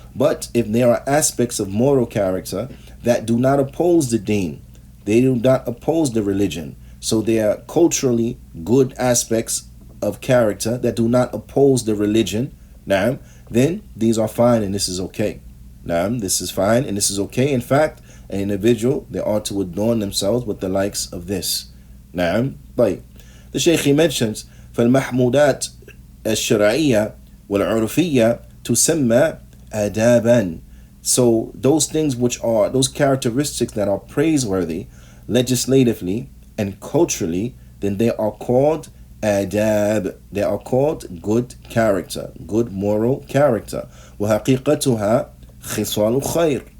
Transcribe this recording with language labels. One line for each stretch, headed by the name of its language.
English: But if there are aspects of moral character that do not oppose the deen, they do not oppose the religion, so they are culturally good aspects of character that do not oppose the religion, then these are fine and this is okay. This is fine and this is okay. In fact, an individual, they ought to adorn themselves with the likes of this. The Shaykh, he mentions
Arabic: فالمحمودات الشرعية والعرفية تسمى آدابا.
English: So those things which are, those characteristics that are praiseworthy legislatively and culturally, then they are called adab. They are called good character, good moral character.
Arabic: وحقيقتها خصال خير.